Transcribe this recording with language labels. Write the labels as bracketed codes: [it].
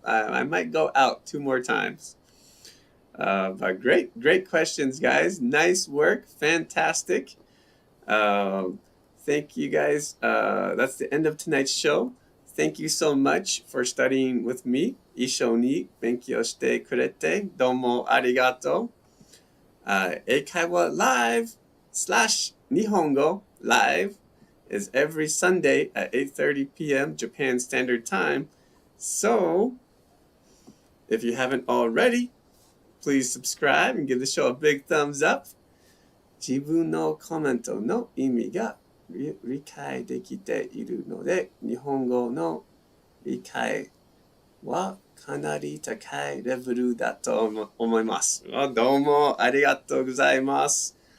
[en] I might go out 2 more times. But great questions, guys. Nice work. Fantastic. Thank you, guys. That's the end of tonight's show. Thank you so much for studying with me. [ja] 一緒に勉強してくれてどうもありがとう。 [en] 英会話 Live / 日本語 Live is every Sunday at 8:30 p.m. Japan Standard Time. So, if you haven't already, please subscribe and give the show a big thumbs up. [ja] 自分のコメントの意味が理解できているので、日本語の理解はかなり高いレベルだと思います。どうもありがとうございます。